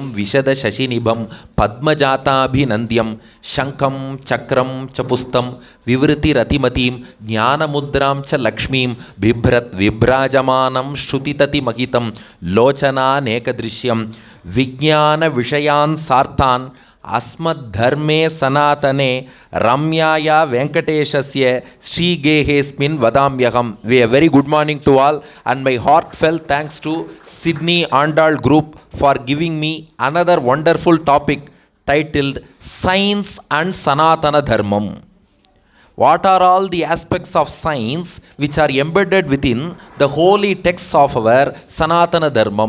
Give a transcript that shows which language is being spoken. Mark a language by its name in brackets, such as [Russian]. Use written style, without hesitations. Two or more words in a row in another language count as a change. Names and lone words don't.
[Sanskrit] ವಿಶದ ಶಶಿನಿಭಂ ಪದ್ಮಜಾತಾಭಿನಂದ್ಯಂ ಶಂಖಂ ಚಕ್ರಂ ಚ ಪುಸ್ತಂ ವಿವೃತಿರತಿಮತೀಂ ಜ್ಞಾನಮುದ್ರಾಂ ಚ ಲಕ್ಷ್ಮೀಂ ಬಿಭ್ರತ್ ವಿಭ್ರಾಜಮಾನಂ ಶ್ರುತಿತತಿಮಹಿತಂ ಲೋಚನಾನೇಕದೃಶ್ಯಂ ವಿಜ್ಞಾನ ವಿಷಯಾನ್ ಸಾರ್ಥಾನ್ ಅಸ್ಮದ್ಧರ್ಮೇ ಸನಾತನೆ ರಮ್ಯಾಯ ವೆಂಕಟೇಶಸ್ಯ ಶ್ರೀಗೇಹೇಸ್ಮಿನ್ ವದಾಮ್ಯಹಂ. [English] We a very good morning to all and my heartfelt thanks to Sydney Andal Group for giving me another wonderful topic titled Science and Sanatana Dharmam. What are all the aspects of science which are embedded within the holy texts of our Sanatana Dharmam?